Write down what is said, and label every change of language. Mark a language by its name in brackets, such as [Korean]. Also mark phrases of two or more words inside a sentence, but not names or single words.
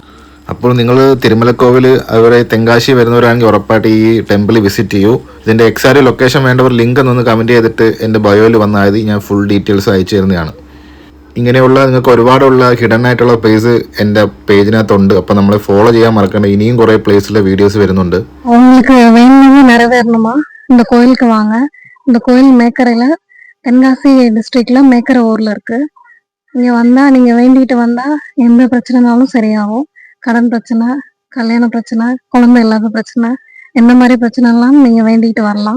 [Malayalam] അപ്പോൾ നിങ്ങൾ തിരുമലക്കോവിൽ അതുപോലെ തെങ്കാശി വരുന്നവരാണെങ്കിൽ ഉറപ്പായിട്ട് ഈ [English] temple visit [Malayalam] ചെയ്യൂ. ഇതിൻ്റെ [English] exact location [Malayalam] വേണ്ടവർ ലിങ്ക് ഒന്ന് കമൻറ്റ് ചെയ്തിട്ട് എൻ്റെ ബയോയിൽ വന്നാൽ മതി, ഞാൻ [English] full details [Malayalam] അയച്ചു തരുന്നതാണ്. ഇങ്ങനെയുള്ള നിങ്ങൾക്ക് ഒരുപാടുള്ള ഹിഡൻ ആയിട്ടുള്ള പ്ലേസ് എൻ്റെ പേജിനകത്തുണ്ട്. അപ്പോൾ നമ്മളെ ഫോളോ ചെയ്യാൻ മറക്കണ്ട. ഇനിയും കുറേ പ്ലേസിലെ വീഡിയോസ് വരുന്നുണ്ട്. [Tamil] உங்களுக்கு வேணும்னு நிறைவேறணுமா, இந்த கோயிலுக்கு வாங்க. இந்த கோயில் மேக்கரையில தென்காசி டிஸ்ட்ரிக்ட்ல மேக்கரை ஊர்ல இருக்கு. இங்க வந்தா நீங்க வேண்டிட்டு வந்தா எந்த பிரச்சனைனாலும் சரியாகும். கடன் பிரச்சனை, கல்யாண பிரச்சனை, குழந்தை இல்லாத பிரச்சனை, எந்த மாதிரி பிரச்சனைலாம் நீங்க வேண்டிட்டு வரலாம்.